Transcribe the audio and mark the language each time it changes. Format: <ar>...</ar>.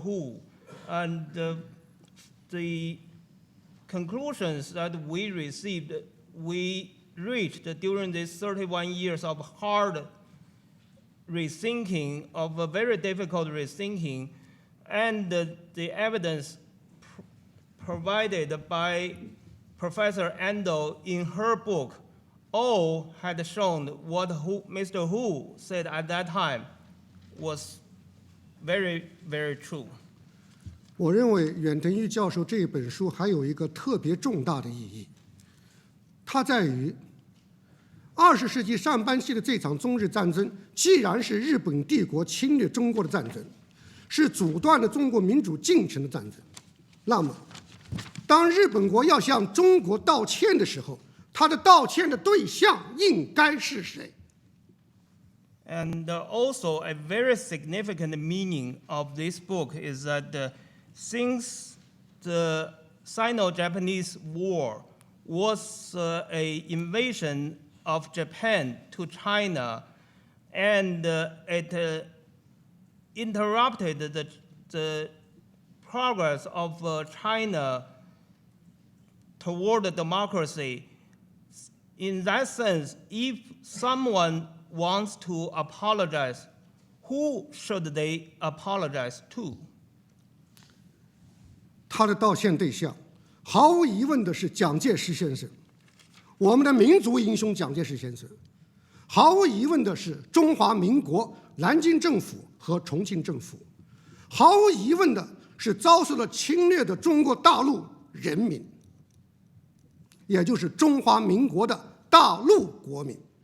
<en>Hu, and the conclusions that we reached during these 31 years of hard rethinking, of a very difficult rethinking, and the evidence provided by Professor Endo in her book, all had shown what Mr. Hu said at that time was very, very true.</en> <zh>我认为远藤裕教授这本书还有一个特别重大的意义，它在于20世纪上半期的这场中日战争，既然是日本帝国侵略中国的战争，是阻断了中国民主进程的战争，那么当日本国要向中国道歉的时候，他的道歉的对象应该是谁？</zh> <en>And also a very significant meaning of this book is that since the Sino-Japanese War was an invasion of Japan to China, and it interrupted the progress of China toward democracy. In that sense, if someone wants to apologize, who should they apologize to?</en> <zh>他的道歉对象，毫无疑问的是蒋介石先生，我们的民族英雄蒋介石先生；毫无疑问的是中华民国南京政府和重庆政府；毫无疑问的是遭受了侵略的中国大陆人民，也就是中华民国的大陆国民。</zh>